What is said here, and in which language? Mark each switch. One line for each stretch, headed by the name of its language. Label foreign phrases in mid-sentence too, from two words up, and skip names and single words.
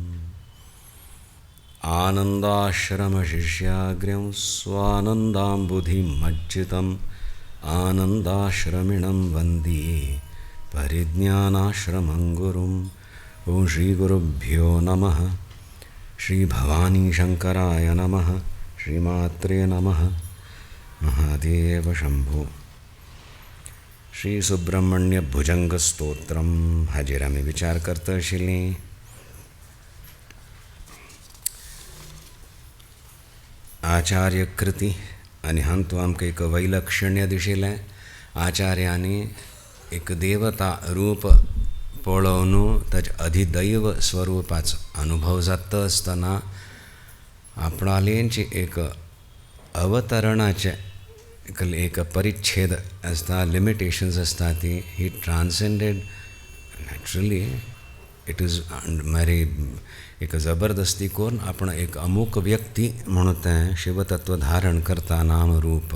Sanskrit: आनन्दाश्रमशिष्याग्र्यं स्वानन्दाम्बुधिमज्जितम् आनन्दाश्रमिणं वन्दे परिज्ञानाश्रमं गुरुम्। ओं श्री गुरुभ्यो नमः। श्री भवानी शंकराय नमः। श्रीमात्रे नमः। महादेव शंभो।
Konkani: श्री सुब्रह्मण्य भुजंग स्तोत्रम हाजेर आमी विचार करता आशिल्ली। आचार्य कृती आनी हांगा तूं आमकां एक वैलक्षण्य दिशिल्लें। आचार्यांनी एक देवता रूप पळोवन ताचे अधिदैव स्वरूपाचो अनुभव जाता आसतना आपणालेंची एक अवतरणाचे एक परिच्छेद आसता, लिमिटेशन्स आसता ती ही
English: transcended naturally it is
Konkani: मारी एक जबरदस्ती करून आपण एक अमूक व्यक्ती म्हणून तें शिवतत्व धारण करता नाम रूप.